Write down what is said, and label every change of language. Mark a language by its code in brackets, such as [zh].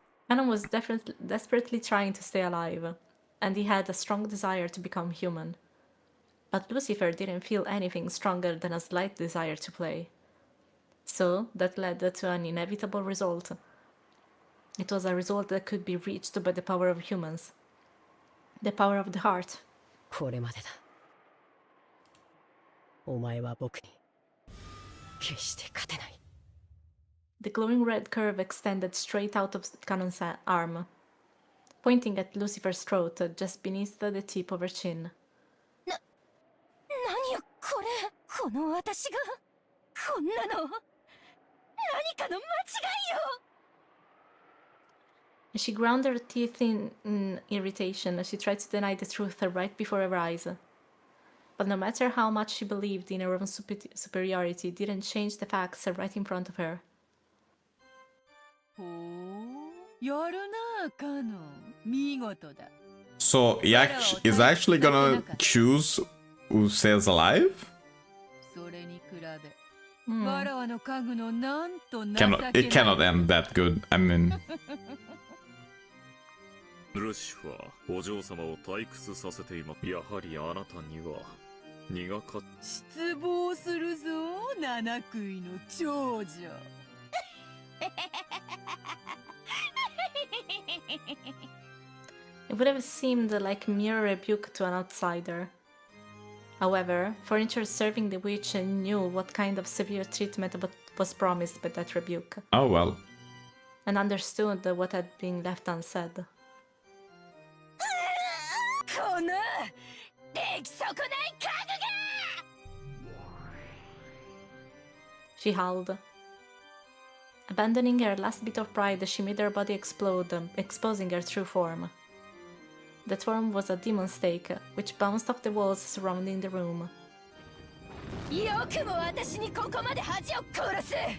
[en] Anon was desperately trying to stay alive, and he had a strong desire to become human. But Lucifer didn't feel anything stronger than a slight desire to play. So that led to an inevitable result. It was a result that could be reached by the power of humans. The power of the heart. [ja] これまでだ。お前は僕に決して勝てない。 [en] The glowing red curve extended straight out of Canon's arm, pointing at Lucifer's throat just beneath the tip of her chin. [ja] 何よこれ。この私がこんなの。何かの間違いよ。 [en] She ground her teeth in irritation as she tried to deny the truth right before her eyes. But no matter how much she believed in her own superiority, it didn't change the facts right in front of her. [ja] ほう、やるな、カノン。見事だ。 [en] So he is actually gonna choose who stays alive? [ja] それに比べ、わらわの家具のなんと情けない。 [en] It cannot end that good. I mean. [ja] ルシファー、お嬢様を退屈させています。やはりあなたには苦かった。失望するぞ、七食いの長女。 [en] It would have seemed like mere rebuke to an outsider. However, furniture serving the witch knew what kind of severe treatment was promised by that rebuke. Oh well. And understood what had been left unsaid. [ja] この出来損ない家具が。 [en] She howled. Abandoning her last bit of pride, she made her body explode, exposing her true form. That form was a demon stake, which bounced off the walls surrounding the room. [ja] よくも私にここまで恥を殺す。